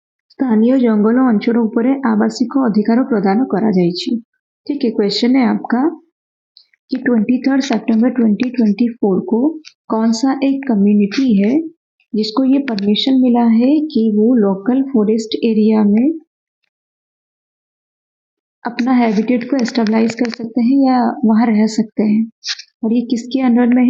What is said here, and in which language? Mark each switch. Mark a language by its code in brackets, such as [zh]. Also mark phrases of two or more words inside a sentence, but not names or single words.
[or] ସ୍ଥାନୀୟ ଜଙ୍ଗଲ ଅଞ୍ଚଳ ଉପରେ ଆବାସିକ ଅଧିକାର ପ୍ରଦାନ କରାଯାଇଛି। [hi] ठीक है, क्वेश्चन है आपका कि 23 सितंबर 2024 को कौन सा एक कम्युनिटी है जिसको ये परमिशन मिला है कि वो लोकल फॉरेस्ट एरिया में अपना हैबिटेट को एस्टेब्लाइज कर सकते हैं या वहाँ रह सकते हैं, और ये किसके अंडर में है?